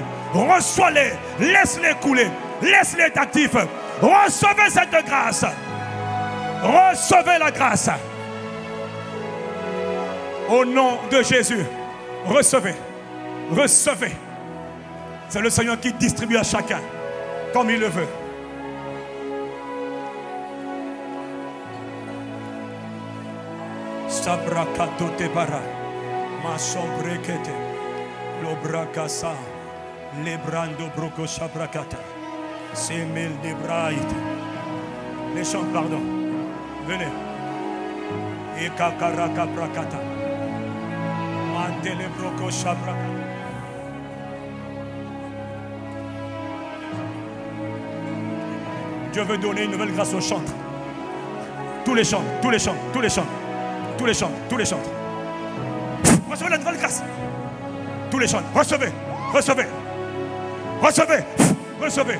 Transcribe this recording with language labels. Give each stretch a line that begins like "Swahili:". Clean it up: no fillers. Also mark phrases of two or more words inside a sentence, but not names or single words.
French: Reçois-les. Laisse-les couler. Laisse-les être actifs. Recevez cette grâce. Recevez la grâce. Au nom de Jésus. Recevez. Recevez. C'est le Seigneur qui distribue à chacun comme il le veut. Sabrakato tebara. Masombrekete. Lobrakasa. Lebrando broko sabrakata. Semel de braïte. Les chants, pardon. Venez. Ekakaraka prakata. Mantele broko sabrakata. Dieu veut donner une nouvelle grâce aux chantres. Tous les chants, tous les chants, tous les chants, tous les chants, tous les chants. Recevez la nouvelle grâce. Tous les chants, recevez, recevez, recevez, recevez.